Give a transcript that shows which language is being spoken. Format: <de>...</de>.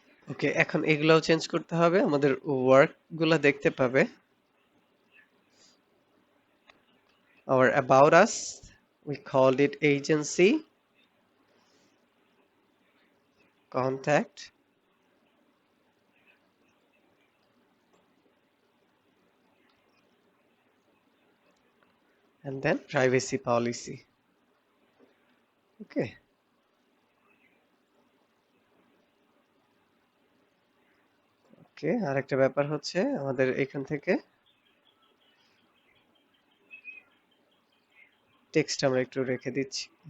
<bn>ওকে, এখন এগুলাও চেঞ্জ করতে হবে, আমাদের ওয়ার্ক গুলা দেখতে পাবে।</bn> <en>Our about us, we called it agency, contact, and then privacy policy.</en> <bn>Okay, ওকে, আরেকটা ব্যাপার হচ্ছে আমাদের এখান থেকে টেক্সট আমরা একটু রেখে দিচ্ছি।</bn>